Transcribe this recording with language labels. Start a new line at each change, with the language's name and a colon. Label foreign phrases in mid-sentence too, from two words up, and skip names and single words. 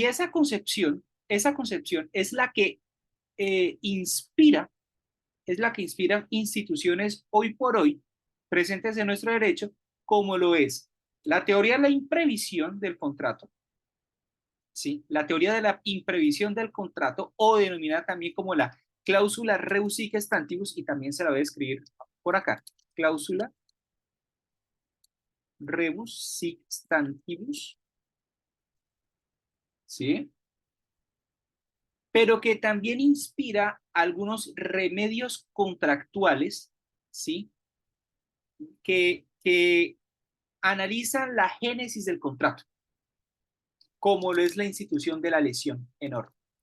Spanish: Y esa concepción es la que inspira, es la que inspira instituciones hoy por hoy presentes en nuestro derecho, como lo es la teoría de la imprevisión del contrato, ¿sí? La teoría de la imprevisión del contrato, o denominada también como la cláusula
Latin: rebus sic stantibus,
Spanish: y también se la voy a escribir por acá, cláusula
Latin: rebus sic stantibus,
Spanish: ¿sí? Pero que también inspira algunos remedios contractuales, ¿sí? Que analizan la génesis del contrato, como lo es la institución de la lesión en orden.